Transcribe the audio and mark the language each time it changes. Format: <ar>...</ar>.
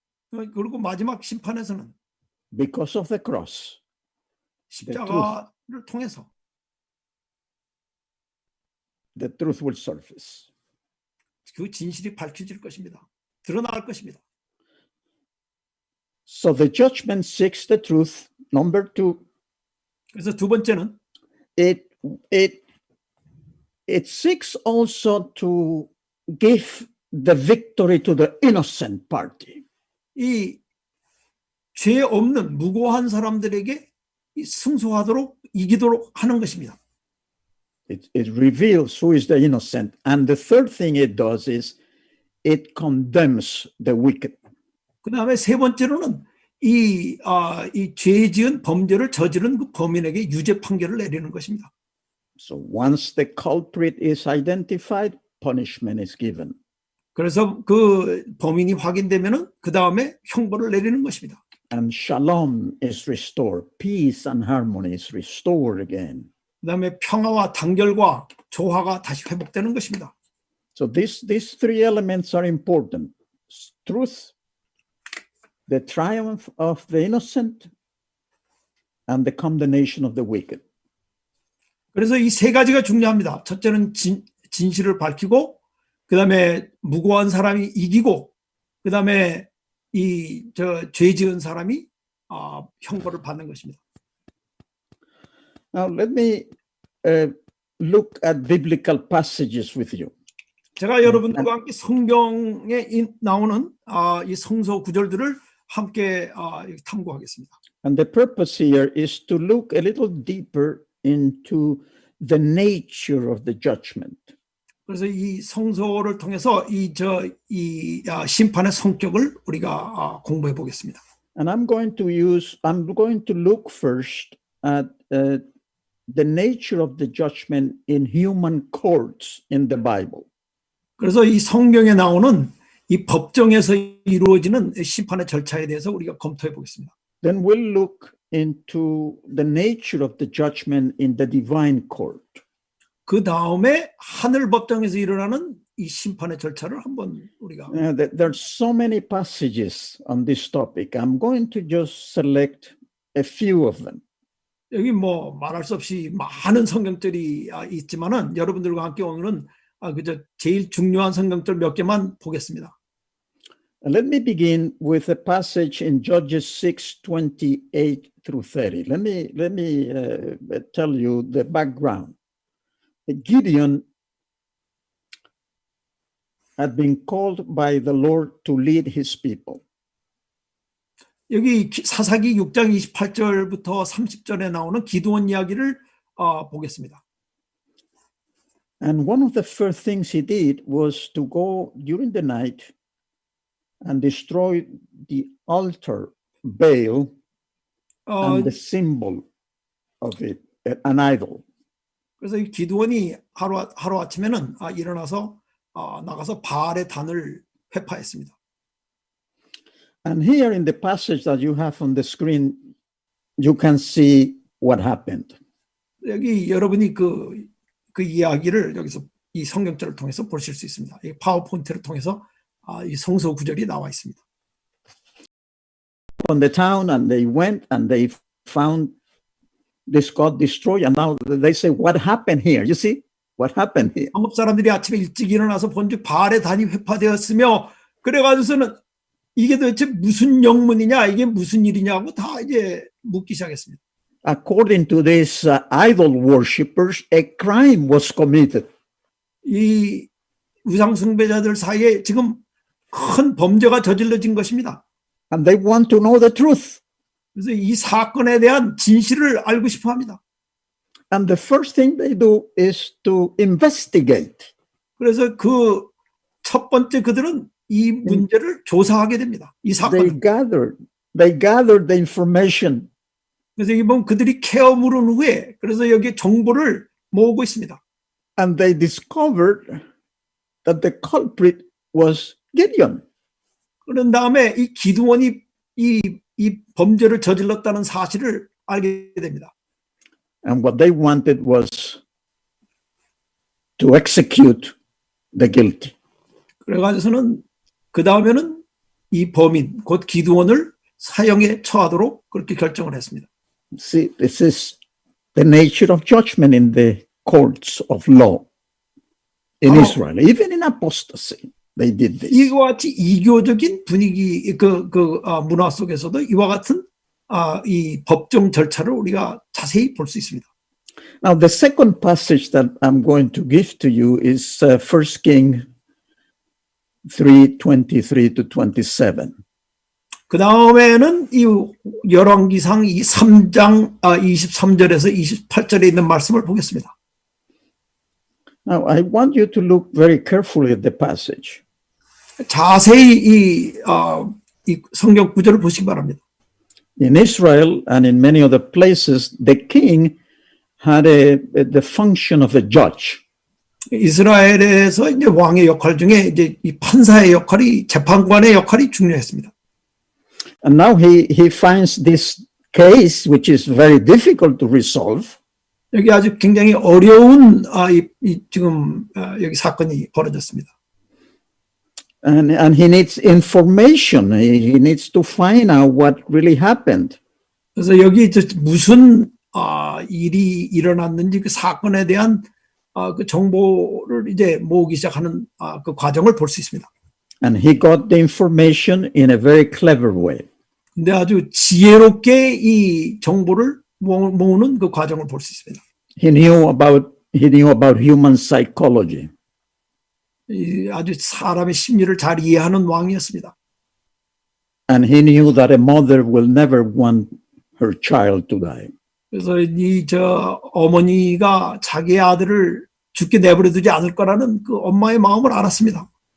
<ko>그리고 마지막 심판에서는</ko> <en>because of the cross,</en> <ko>십자가를 통해서</ko> <en>the truth will surface.</en> <ko>그 진실이 밝혀질 것입니다. 드러날 것입니다.</ko> <en>So the judgment seeks the truth. Number two,</en> <ko>그래서 두 번째는</ko> <en>it seeks also to give the victory to the innocent party.</en> <ko>이 죄 없는 무고한 사람들에게 승소하도록 이기도록 하는 것입니다.</ko> <en>It reveals who is the innocent. And the third thing it does is it condemns the wicked.</en> <ko>그 다음에 세 번째로는 이 죄 지은 범죄를 저지른 그 범인에게 유죄 판결을 내리는 것입니다.</ko> <en>So once the culprit is identified, punishment is given.</en> <ko>그래서 그 범인이 확인되면은 그 다음에 형벌을 내리는 것입니다.</ko> <en>And shalom is restored. Peace and harmony is restored again.</en> <ko>그 다음에 평화와 단결과 조화가 다시 회복되는 것입니다.</ko> <en>So these three elements are important. Truth, the triumph of the innocent, and the condemnation of the wicked.</en> <ko>그래서 이 세 가지가 중요합니다. 첫째는 진실을 밝히고, 그 다음에 무고한 사람이 이기고, 그 다음에 죄 지은 사람이 형벌을 받는 것입니다.</ko> <en>Now let me look at biblical passages with you.</en> <ko>제가 여러분들과 함께 성경에 나오는 이 성서 구절들을 함께 탐구하겠습니다.</ko> <en>And the purpose here is to look a little deeper into the nature of the judgment.</en> <ko>그래서 이 성서를 통해서 이 심판의 성격을 우리가 공부해 보겠습니다.</ko> <en>And I'm going to look first at the nature of the judgment in human courts in the Bible.</en> <ko>그래서 이 성경에 나오는 이 법정에서 이루어지는 심판의 절차에 대해서 우리가 검토해 보겠습니다.</ko> <en>Then we'll look into the nature of the judgment in the divine court.</en> <ko>그 다음에 하늘 법정에서 일어나는 이 심판의 절차를 한번 우리가</ko> <en>There's so many passages on this topic. I'm going to just select a few of them.</en> <ko>여기 뭐 말할 수 없이 많은 성경들이 있지만은 여러분들과 함께 오늘은 그저 제일 중요한 성경들 몇 개만 보겠습니다.</ko> <en>Let me begin with a passage in Judges 6:28 through 30. Let me tell you the background. Gideon had been called by the Lord to lead his people.</en> <ko>여기 사사기 6장 28절부터 30절에 나오는 기드온 이야기를 보겠습니다.</ko> <en>And one of the first things he did was to go during the night and destroy the altar Baal and the symbol of it, an idol.</en> <ko>그래서 이 기드온이 하루 아침에는 일어나서 나가서 바알의 단을 회파했습니다.</ko> <en>And here in the passage that you have on the screen, you can see what happened.</en> <ko>여기 여러분이 그 이야기를 여기서 이 성경절을 통해서 보실 수 있습니다. 이 파워포인트를 통해서 이 성서 구절이 나와 있습니다.</ko> <en>On the town, and they went and they found this got destroyed. And now they say, "What happened here?" You see, what happened here?</en> <ko>한국 사람들이 아침에 일찍 일어나서 본즉 바알의 단이 회파되었으며 그래가지고서는 이게 도대체 무슨 영문이냐, 이게 무슨 일이냐고 다 이제 묻기 시작했습니다.</ko> <en>According to these idol worshippers, a crime was committed.</en> <ko>이 우상 숭배자들 사이에 지금 큰 범죄가 저질러진 것입니다.</ko> <en>And they want to know the truth.</en> <ko>그래서 이 사건에 대한 진실을 알고 싶어 합니다.</ko> <en>And the first thing they do is to investigate.</en> <ko>그래서 그 첫 번째 그들은 이 문제를 조사하게 됩니다. 이 사건.</ko> <en>They gathered the information.</en> <ko>그래서 이번 그들이 케어 물은 후에 그래서 여기 정보를 모으고 있습니다.</ko> <en>And they discovered that the culprit was Gideon.</en> <ko>그런 다음에 이 기드온이 이 범죄를 저질렀다는 사실을 알게 됩니다.</ko> <en>And what they wanted was to execute the guilty.</en> <ko>그래가지고서는 그 다음에는 이 범인 곧 기드온을 사형에 처하도록 그렇게 결정을 했습니다.</ko> <en>See, this is the nature of judgment in the courts of law in Israel, even in apostasy. They did this.</en> <ko>이와 같이 이교적인 분위기 문화 속에서도 이와 같은 이 법정 절차를 우리가 자세히 볼 수 있습니다.</ko> <en>Now, the second passage that I'm going to give to you is 1 Kings 3:23 to 27.</en> <ko>그 다음에는 이 열왕기상 3장 23절에서 28절에 있는 말씀을 보겠습니다.</ko> <en>Now, I want you to look very carefully at the passage.</en> <ko>자세히 이 성경 구절을 보시기 바랍니다.</ko> <en>In Israel and in many other places, the king had the function of a judge.</en> <ko>이스라엘에서 이제 왕의 역할 중에 이제 이 판사의 역할이 재판관의 역할이 중요했습니다.</ko> <en>And now he finds this case, which is very difficult to resolve.</en> <ko>여기 아주 굉장히 어려운 지금 여기 사건이 벌어졌습니다.</ko> <en>And he needs information. He needs to find out what really happened.</en> <ko>그래서 여기 무슨 일이 일어났는지 그 사건에 대한 그 정보를 이제 모으기 시작하는 그 과정을 볼 수 있습니다.</ko> <en>And he got the information in a very clever way.</en> <ko>근데 아주 지혜롭게 이 정보를 모으는 그 과정을 볼 수 있습니다.</ko> <en>He knew about human psychology.</en> <ko>아주 사람의 심리를 잘 이해하는 왕이었습니다.</ko> <en>And he knew that a mother will never want her child to die.</en> <ko>그래서 어머니가 자기의 아들을 죽게 내버려 두지 않을 거라는 그 엄마의 마음을 알았습니다.</ko>